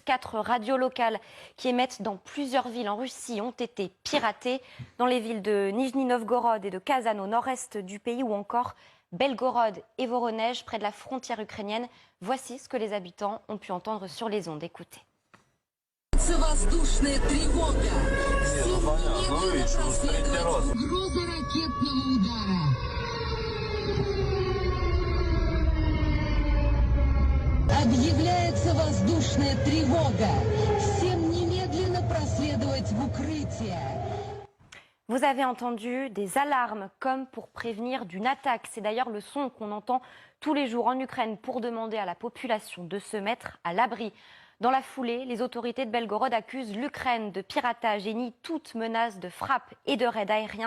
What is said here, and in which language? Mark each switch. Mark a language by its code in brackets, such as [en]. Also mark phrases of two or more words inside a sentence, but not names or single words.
[fr] 4 radios locales qui émettent dans plusieurs villes en Russie ont été piratées, dans les villes de Nijni Novgorod et de Kazan au nord-est du pays, ou encore Belgorod et Voronezh près de la frontière ukrainienne. Voici ce que les habitants ont pu entendre sur les ondes. Écoutez. [ru] Объявляется воздушная тревога. Всем немедленно проследовать в укрытие. [fr] Vous avez entendu des alarmes comme pour prévenir d'une attaque. C'est d'ailleurs le son qu'on entend tous les jours en Ukraine pour demander à la population de se mettre à l'abri. Dans la foulée, les autorités de Belgorod accusent l'Ukraine de piratage et nient toute menace de frappe et de raid aérien.